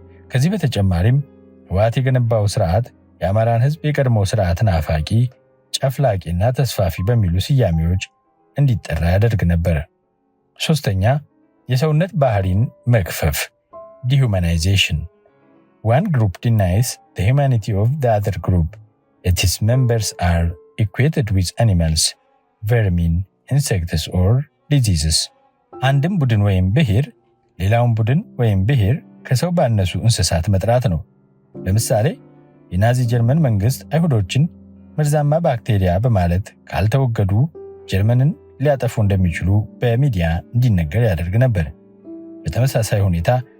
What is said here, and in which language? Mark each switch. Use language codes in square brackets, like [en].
[am] ከዚህ በተጨማሪም ህወሓት የገነባው ስርዓት የአማራን ህዝብ የቀድሞ ስርዓት ናፋቂ፣ ጨፍላቂና ተስፋፊ በሚሉ ስያሜዎች እንዲጠራ ያደርግ ነበር። ሶስተኛ፣ የሰውነት ባህሪን መክፈፍ ዲሁማናይዜሽን። [en] One group denies the humanity of the other group. Its members are equated with animals, vermin, insects or diseases. [am] አንድም ቡድን ወይም ብሔር ሌላውን ቡድን ወይም ብሔር ከሰው ባነሱ እንስሳት መጥራት ነው። ለምሳሌ የናዚ ጀርመን መንግስት አይሁዶችን መርዛማ ባክቴሪያ በማለት ካልተወገዱ ጀርመንን ሊያጠፉ እንደሚችሉ በሚዲያ እንዲነገር ያደርግ ነበር። በተመሳሳይ ሁኔታ